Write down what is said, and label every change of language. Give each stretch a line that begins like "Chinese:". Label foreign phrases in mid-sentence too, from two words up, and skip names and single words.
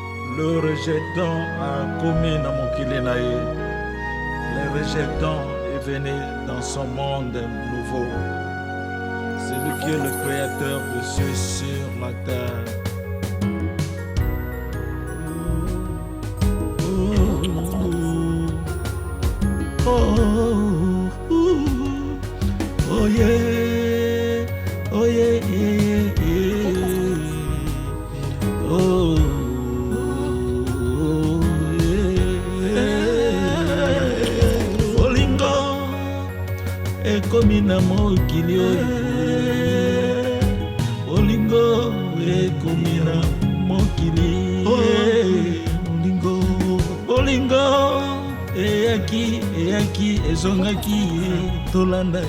French: Le rejeton a commis dans mon kilinaï. Le rejeton est venu dans son monde nouveau. C'est lui qui est le créateur de ceux sur la terre.
English: Oh yeah, oh yeah, yeah, yeah. Oh yeah.
Lingala: Bolingo ekomi na mokili oyo. Bolingo ekomi na mokili. Bolingo, bolingo eyaki ezongaki tolanda.